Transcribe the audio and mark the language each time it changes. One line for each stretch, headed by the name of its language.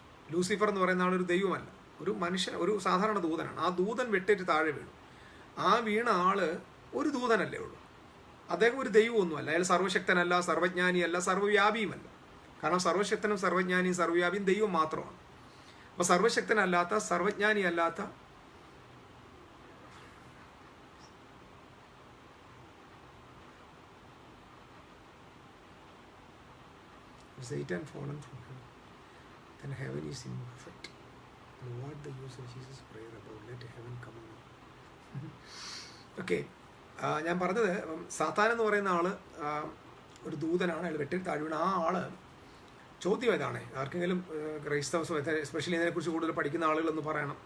Malayalam: Lucifer എന്ന് പറയുന്ന ആളൊരു ദൈവമല്ല, ഒരു മനുഷ്യൻ, ഒരു സാധാരണ ദൂതനാണ്. ആ ദൂതൻ വെട്ടേറ്റ് താഴെ വീണു. ആ വീണ ആള് ഒരു ദൂതനല്ലേ ഉള്ളൂ. അദ്ദേഹം ഒരു ദൈവമൊന്നുമല്ല. അയാൾ സർവശക്തനല്ല, സർവജ്ഞാനിയല്ല, സർവ്വവ്യാപിയുമല്ല. കാരണം സർവശക്തനും സർവജ്ഞാനിയും സർവ്വവ്യാപിയും ദൈവം മാത്രമാണ്. അപ്പോൾ സർവശക്തനല്ലാത്ത, സർവജ്ഞാനിയല്ലാത്ത,
English: Satan fallen from heaven, then heaven is imperfect. And what the use of Jesus' prayer about let heaven come on?
Malayalam: Okay, ഞാൻ പറഞ്ഞത് സാത്താൻ എന്ന് പറയുന്ന ആള് ഒരു ദൂതനാണ്. അയാൾ വെട്ടി താഴ്വീണ ആ ആള് ചോദ്യം ഏതാണ്? ആർക്കെങ്കിലും ക്രൈസ്തവ എസ്പെഷ്യലി ഇതിനെക്കുറിച്ച് കൂടുതൽ പഠിക്കുന്ന ആളുകളൊന്ന് പറയണം.